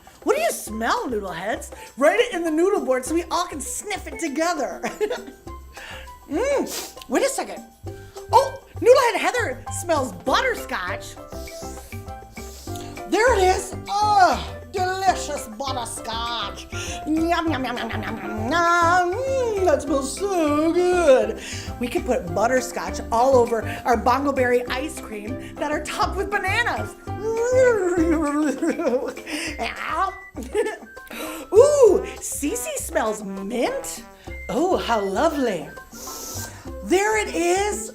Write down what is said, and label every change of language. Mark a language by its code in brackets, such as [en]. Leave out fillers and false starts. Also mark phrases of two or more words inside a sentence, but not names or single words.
[en] What do you smell, Noodleheads? Write it in the noodle board so we all can sniff it together. Wait a second. Oh, Noodlehead Heather smells butterscotch. There it is. Oh, delicious butterscotch. Yum, yum, yum, yum, yum, yum, yum. That smells so good. We could put butterscotch all over our bongo berry ice cream that are topped with bananas. Ooh, Cece smells mint. Oh, how lovely. There it is.